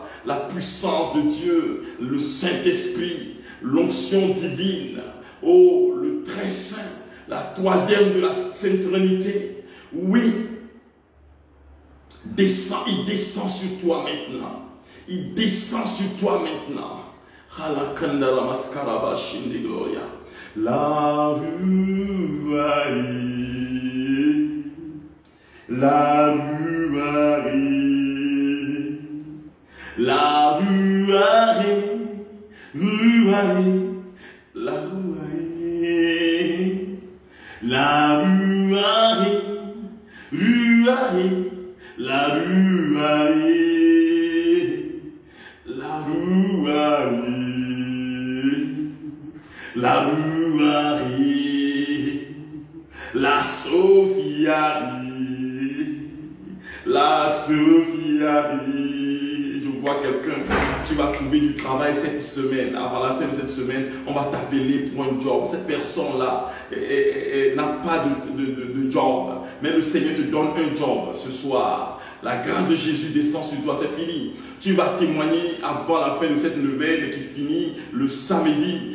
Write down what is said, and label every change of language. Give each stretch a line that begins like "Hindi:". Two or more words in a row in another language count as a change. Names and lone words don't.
French: La puissance de Dieu, le Saint-Esprit, l'onction divine, oh, le très saint, la troisième de la Sainte Trinité. Oui, il descend sur toi maintenant. Il descend sur toi maintenant. Halakandara maskaraba shinde gloria. La ruaille, la ruaille, la ruaille, ruaille, la ruaille, la ruaille, ruaille, la ruaille, la ruaille. La Louarie, la Sophiarie, la Sophiarie. Je vois quelqu'un, tu vas trouver du travail cette semaine. Avant la fin de cette semaine, on va t'appeler pour un job. Cette personne-là n'a pas de job, mais le Seigneur te donne un job ce soir. La grâce de Jésus descend sur toi, c'est fini. Tu vas témoigner avant la fin de cette nouvelle qui finit le samedi.